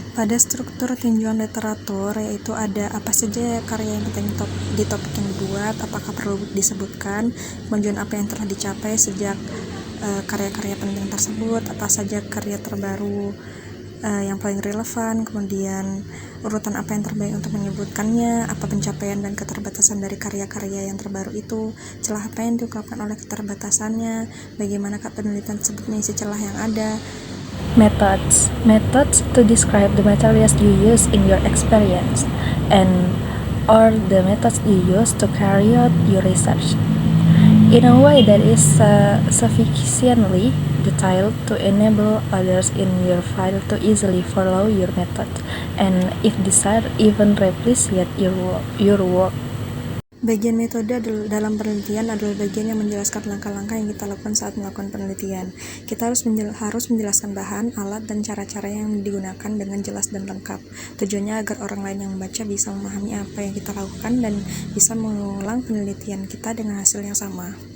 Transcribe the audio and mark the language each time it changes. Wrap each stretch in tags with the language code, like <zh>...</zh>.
<id>Pada struktur tinjauan literatur, yaitu ada apa saja karya yang penting di topik yang dibuat, apakah perlu disebutkan, kemudian apa yang telah dicapai sejak karya-karya penting tersebut, apa saja karya terbaru yang paling relevan, kemudian urutan apa yang terbaik untuk menyebutkannya, apa pencapaian dan keterbatasan dari karya-karya yang terbaru itu, celah apa yang diungkapkan oleh keterbatasannya, bagaimana penelitian tersebut mengisi celah yang ada.</id> <en>Methods to describe the materials you use in your experience and or the methods you use to carry out your research in a way that is sufficiently detailed to enable others in your field to easily follow your method, and if desired, even replicate your work.</en> <id>Bagian metode dalam penelitian adalah bagian yang menjelaskan langkah-langkah yang kita lakukan saat melakukan penelitian. Kita harus menjelaskan bahan, alat, dan cara-cara yang digunakan dengan jelas dan lengkap. Tujuannya agar orang lain yang membaca bisa memahami apa yang kita lakukan dan bisa mengulang penelitian kita dengan hasil yang sama.</id>